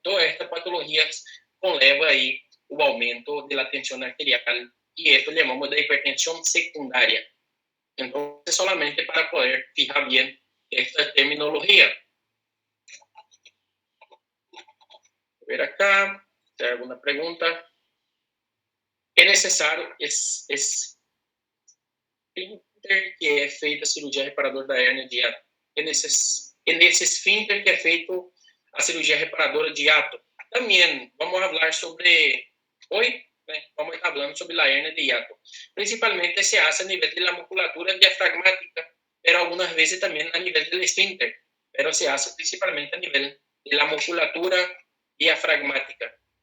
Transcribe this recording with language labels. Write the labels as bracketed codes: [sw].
[es] Todas estas patologías conlleva aí [pt] o aumento da tensão arterial, [es] e esto llamamos de hipertensión secundaria. Entonces, solamente para poder fijar bien esta terminología. A ver acá, ¿hay alguna pregunta? [pt] É necessário que é feita a cirurgia reparadora da hérnia de hiato. É nesse esfíncter que é feito a cirurgia reparadora de hiato. [es] También vamos a hablar sobre, hoy vamos a estar hablando sobre la hernia de hiato. Principalmente se hace a nivel de la musculatura diafragmática, pero algunas veces también a nivel del esfínter, pero se hace principalmente a nivel de la musculatura diafragmática.